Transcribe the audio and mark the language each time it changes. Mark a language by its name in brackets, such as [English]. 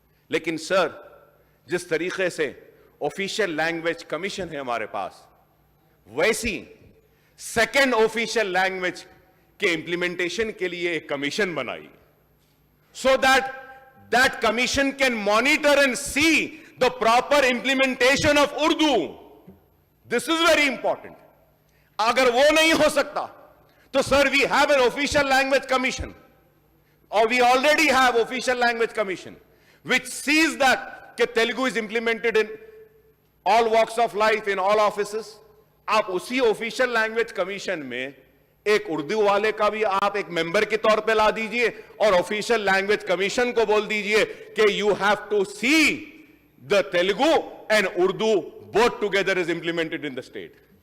[Hindi] लेकिन सर, जिस तरीके से ऑफिशियल लैंग्वेज कमीशन है हमारे पास, वैसी सेकेंड ऑफिशियल लैंग्वेज के इंप्लीमेंटेशन के लिए एक कमीशन बनाई, [English] so that commission can monitor and see the proper implementation of Urdu. This is very important. [Hindi] अगर वो नहीं हो सकता तो [English] sir, we have an official language commission, or we already have official language commission which sees that Telugu is implemented in all walks of life, in all offices. [Hindi] आप उसी official language commission में एक उर्दू वाले का भी आप एक member के तौर पे ला दीजिए और ऑफिशियल लैंग्वेज कमीशन को बोल दीजिए कि [English] You have to see the Telugu and Urdu both together is implemented in the state.